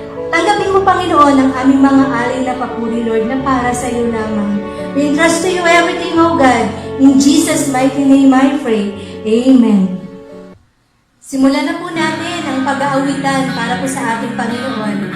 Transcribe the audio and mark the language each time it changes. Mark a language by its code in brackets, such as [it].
[tl] Tanggapin mo, Panginoon, ang aming mga alay na papuri, Lord, na para sa iyo lamang. [en] We entrust to you everything, O God. In Jesus' mighty name I pray. Amen. [tl] Simulan na po natin ang pag-aawitan para po sa ating Panginoon.